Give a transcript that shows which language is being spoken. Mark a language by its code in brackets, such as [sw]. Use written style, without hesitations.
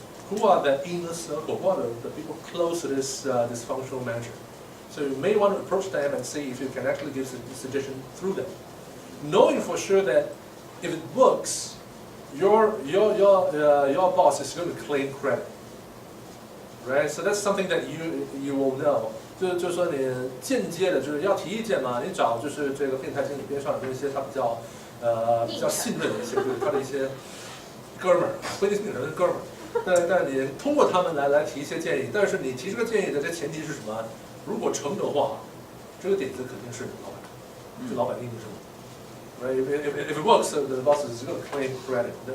[en] Who are the inner circle? Who are the people close to this dysfunctional manager? So you may want to approach them and see if you can actually give a suggestion through them. Knowing for sure that if it works, your boss is going to claim credit. Right? So that's something that you will know. [zh] 就是说你间接的，就是要提意见嘛，你找就是这个电台经理边上的那些他比较信任的一些，就是他的一些哥们儿，不一定是哥们儿，但你通过他们来提一些建议，但是你提这个建议的这前提是什么？如果成的话，这个点子肯定是老板，是老板定的成。 [en] Right? If it works, the boss is going to claim credit.